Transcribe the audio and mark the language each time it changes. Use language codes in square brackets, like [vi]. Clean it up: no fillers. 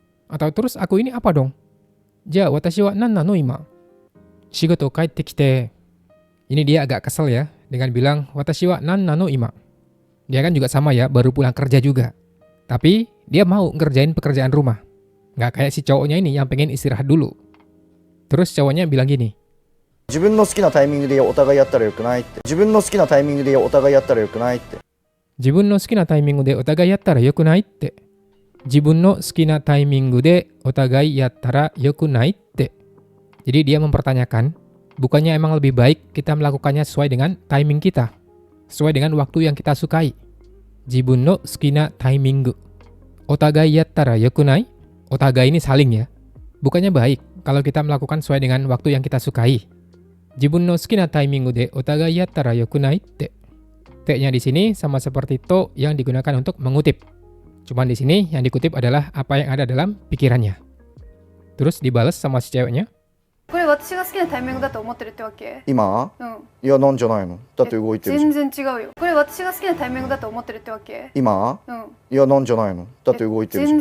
[id] Atau terus aku ini apa dong? [ja] Ja, watashi wa nan nano ima? Shigoto kaite kite. [id] Ini dia agak kesel ya dengan bilang [ja] watashi wa nan nano ima. [id] Dia kan juga sama ya, baru pulang kerja juga. Tapi dia mau ngerjain pekerjaan rumah. Nggak kayak si cowoknya ini yang pengen istirahat dulu. Terus cowoknya bilang gini, [ja] 自分の好きなタイミングでお互いやったらよくないって。自分の好きなタイミングでお互いやったらよくないって。自分の好きなタイミングでお互いやったらよくないって。自分の好きなタイミングでお互いやったらよくないって. [id] Jadi dia mempertanyakan, bukannya emang lebih baik kita melakukannya sesuai dengan timing kita, sesuai dengan waktu yang kita sukai. [ja] Jibun no sukina timing. Otagai yattara yokunai? [id] Otagai ini saling ya. Bukannya baik kalau kita melakukan sesuai dengan waktu yang kita sukai. [ja] Jibun no sukina timing de otagai yattara yokunai te. [id] Te-nya di sini sama seperti to yang digunakan untuk mengutip. Cuman di sini yang dikutip adalah apa yang ada dalam pikirannya. Terus dibalas sama si ceweknya. [ja] これ私が好きなタイミングだと思ってるってわけ？今うん。いや、なんじゃないの。だって動いてるじゃん。全然違うよ。これ私が好きなタイミングだと思ってるってわけ？今うん。いや、なんじゃないの。だって動いてるじゃん。